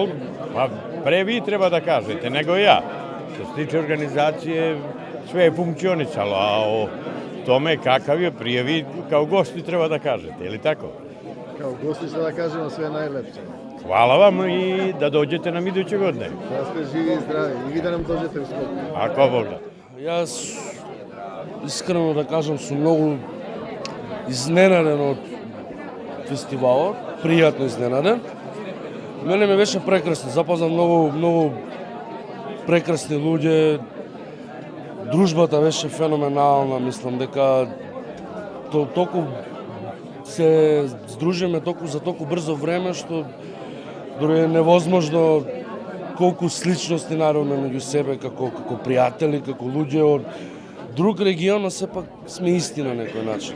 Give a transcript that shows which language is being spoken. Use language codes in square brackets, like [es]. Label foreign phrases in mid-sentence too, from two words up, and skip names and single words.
[sr] Pa pre vi treba da kažete, nego ja. Što se tiče organizacije, sve je funkcionisalo, a o tome kakav je prije vi kao gosti treba da kažete, je li tako? Kao gosti sada kažemo sve najlepše. Hvala vam i da dođete nam iduće godine. Da ste živi i zdravi i vi da nam dođete u Skopje. Ako Bog da. [mk] Јас, искрено да кажам, сум многу изненаден од фестивалот, пријатно изненаден. Мене ме беше прекрасно, запознав многу прекрасни луѓе, дружбата беше феноменална, мислам дека толку се здружиме за толку брзо време, што дори е невозможно колку сличности наравме меѓу себе како пријатели, како луѓе од друг регион, но сепак сме исти на некој начин.